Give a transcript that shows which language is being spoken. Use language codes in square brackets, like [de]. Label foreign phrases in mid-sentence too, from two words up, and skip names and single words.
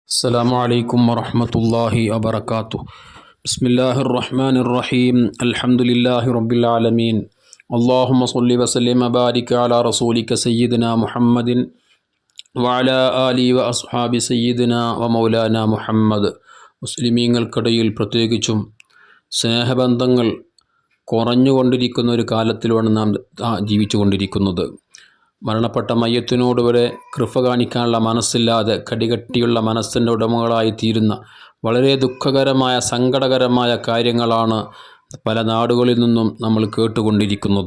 [ar] السلام عليكم ورحمة الله وبركاته. بسم الله الرحمن الرحيم. الحمد لله رب العالمين. اللهم صل وسلم وبارك على رسولك سيدنا محمد وعلى آله وأصحاب سيدنا ومولانا മുഹമ്മദ്. [ml] മുസ്ലിമീങ്ങൾക്കിടയിൽ പ്രത്യേകിച്ചും സ്നേഹബന്ധങ്ങൾ കുറഞ്ഞുകൊണ്ടിരിക്കുന്ന ഒരു കാലത്തിലാണ് നാം ജീവിച്ചുകൊണ്ടിരിക്കുന്നത്. മരണപ്പെട്ട മയ്യത്തിനോട് വരെ കൃപ കാണിക്കാനുള്ള മനസ്സില്ലാതെ കടികട്ടിയുള്ള മനസ്സിൻ്റെ ഉടമകളായി തീരുന്ന വളരെ ദുഃഖകരമായ സങ്കടകരമായ കാര്യങ്ങളാണ് പല നാടുകളിൽ നിന്നും നമ്മൾ കേട്ടുകൊണ്ടിരിക്കുന്നത്.